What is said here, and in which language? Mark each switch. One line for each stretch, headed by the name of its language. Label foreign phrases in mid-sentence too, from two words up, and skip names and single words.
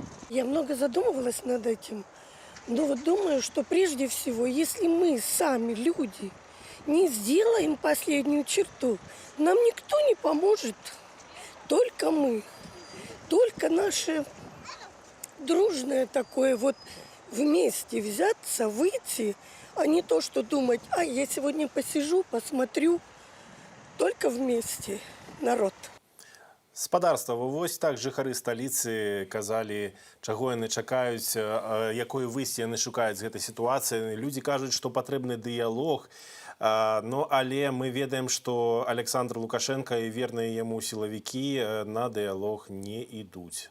Russian: Я много задумывалась над этим. Но вот думаю, что прежде всего, если мы сами, люди, не сделаем последнюю черту, нам никто не поможет. Только мы. Только наше дружное такое вот вместе взяться, выйти, а не то, что думать, я сегодня посижу, посмотрю. Только вместе, народ.
Belarusian: Спадарства, вось так жыхары сталіцы казалі, чаго яны чакаюць, якое выйсце яны шукаюць з гэтай сітуацыі. Людзі кажуць, што патрэбны дыялог, але мы ведаем, што Александр Лукашенко і верныя яму сілавікі на дыялог не ідуць.